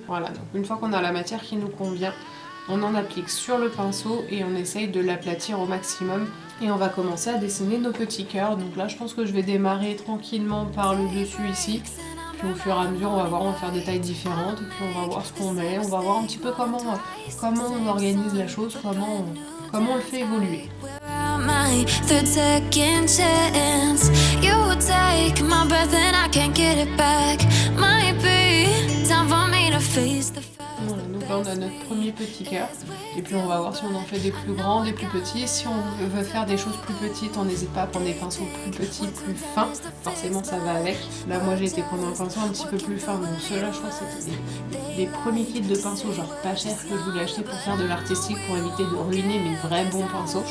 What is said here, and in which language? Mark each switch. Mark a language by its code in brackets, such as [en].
[fr] Voilà, donc une fois qu'on a la matière qui nous convient, on en applique sur le pinceau et on essaye de l'aplatir au maximum. Et on va commencer à dessiner nos petits cœurs. Donc là, je pense que je vais démarrer tranquillement par le dessus ici. Puis au fur et à mesure, on va voir, on va faire des tailles différentes. Et puis on va voir ce qu'on met. On va voir un petit peu comment on organise la chose, comment on le fait évoluer. [en] My third second chance, you take my breath and I can't get it back. Might be time for me to face the facts. [fr] Voilà, donc là on a notre premier petit cœur et puis on va voir si on en fait des plus grands, des plus petits. Si on veut faire des choses plus petites, on n'hésite pas à prendre des pinceaux plus petits, plus fins. Forcément ça va avec. Là moi j'ai été prendre un pinceau un petit peu plus fin, donc ceux-là je crois que c'était des premiers kits de pinceaux genre pas cher que je voulais acheter pour faire de l'artistique, pour éviter de ruiner mes vrais bons pinceaux.